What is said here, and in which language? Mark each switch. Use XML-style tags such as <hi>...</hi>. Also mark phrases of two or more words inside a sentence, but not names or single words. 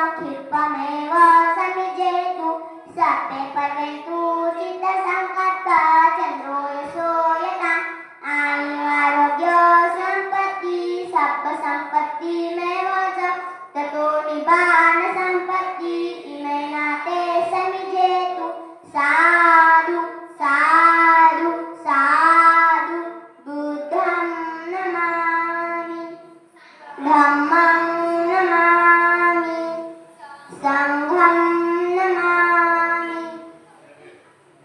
<pi>क्षिप्रमेव समिजेतु सर्वे पर्यन्तु चित्तसङ्कल्पा चन्द्रो यशो यथा आयुरारोग्य सम्पत्ति सर्वसम्पत्तिमेव च ततो निब्बाणसम्पत्ति इमेन ते समिजेतु साधु साधु साधु बुद्धं नमामि धम्मं नमामि संघं नमामि</pi>